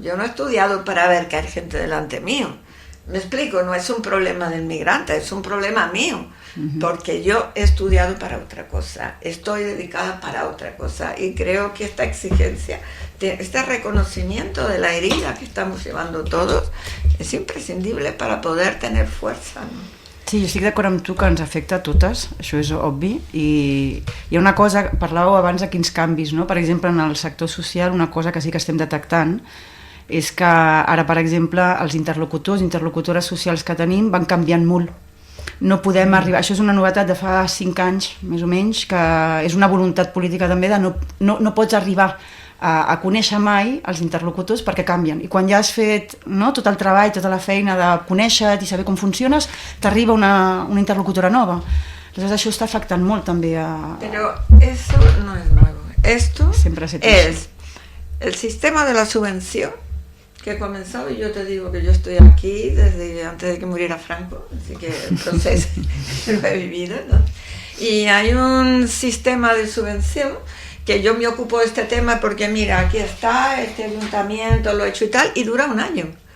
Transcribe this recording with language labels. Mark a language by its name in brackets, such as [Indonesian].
[Spanish] Yo no he estudiado para ver que hay gente delante mío. Me explico, no es un problema del migrante, es un problema mío, porque yo he estudiado para otra cosa, estoy dedicada para otra cosa, y creo que esta exigencia, este reconocimiento de la herida que estamos llevando todos, [Catalan] és imprescindible per a poder tenir força, [Spanish] no? [Catalan] Sí, jo estic d'acord amb tu que ens afecta a totes, això és obvi, i hi ha una cosa, parlàveu abans de quins canvis, no? Per exemple, en el sector social, una cosa que sí que estem detectant és que ara, per exemple, els interlocutores socials que tenim van canviant molt. No podem arribar, això és una novetat de fa 5 anys, més o menys, que és una voluntat política també de no pots arribar a conèixer mai els interlocutors perquè canvien, i quan ja has fet, no, tot el treball, tota la feina de conèixer-te i saber com funciones, t'arriba una interlocutora nova. Aleshores això està afectant molt també a... [Spanish] Però eso no es nuevo, esto es el sistema de la subvención que he comenzado, y yo te digo que yo estoy aquí desde antes de que muriera Franco, así que el proceso lo he vivido, ¿no? Y hay un sistema de subvención que yo me ocupo de este tema porque mira, aquí está, este ayuntamiento lo he hecho y tal, y dura 1 año.